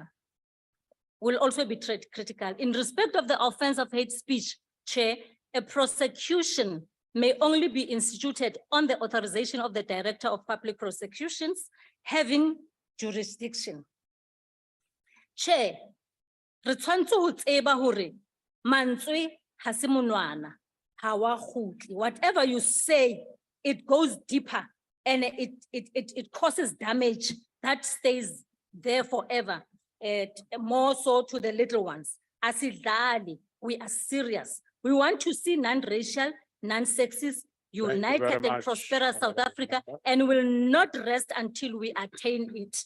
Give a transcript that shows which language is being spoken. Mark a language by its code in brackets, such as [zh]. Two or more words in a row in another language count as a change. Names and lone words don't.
[en] Critical. In respect of the offense of hate speech, Chair, a prosecution may only be instituted on the authorization of the Director of Public Prosecutions having jurisdiction. Chair, [st] re tshwantse ho tseba hore mantswe ha se monwana, ha wa kgutli. [en] Whatever you say, it goes deeper and it causes damage that stays there forever, more so to the little ones. Asidlali, we are serious. We want to see non-racial, non-sexist, united and prosperous South Africa, and will not rest until we attain it.